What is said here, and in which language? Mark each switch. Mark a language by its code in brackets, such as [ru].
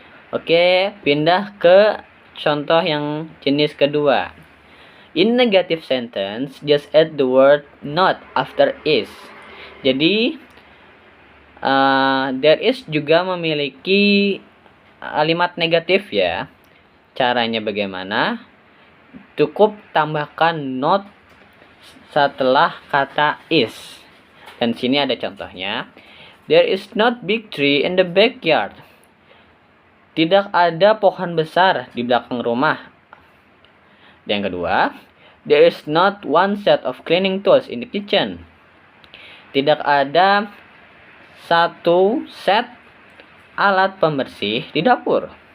[id] Oke, pindah ke contoh yang jenis kedua. [en] In negative sentence, just add the word not after is. [id] Jadi, there is juga memiliki kalimat negatif ya. Caranya bagaimana? Cukup tambahkan not setelah kata is. Dan sini ada contohnya. [en] There is not big tree in the backyard. [id] Tidak ada pohon besar di belakang rumah. Dan yang kedua, [en] there is not one set of cleaning tools in the kitchen. [id] Tidak ada satu set alat pembersih di dapur.